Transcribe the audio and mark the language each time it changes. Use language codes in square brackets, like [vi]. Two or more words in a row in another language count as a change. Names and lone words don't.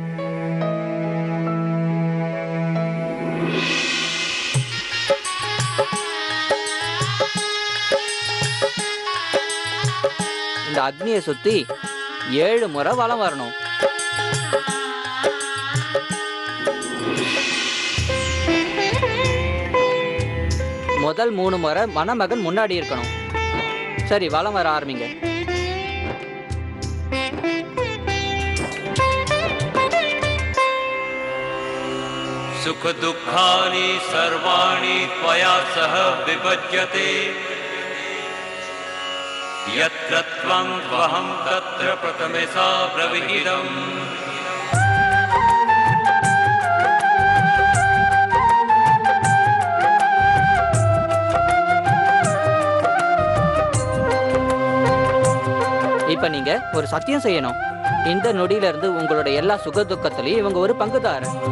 [ta] இந்த அக்னியை சுத்தி 7 முறை வலம் வரணும். முதல் 3 முறை மணமகன் முன்னாடி இருக்கணும். சரி, வலம் வர ஆரம்பிங்க. [sa] सुख दुःखानि सर्वाणि त्वया सह विभज्यते यत्र त्वं त्वहं तत्र प्रथमे सा ब्रवीदम् [ta] இப்ப நீங்க ஒரு சத்தியம் செய்யணும். இந்த நொடியில இருந்து உங்களோட எல்லா சுக துக்கத்திலையும் இவங்க ஒரு பங்குதார.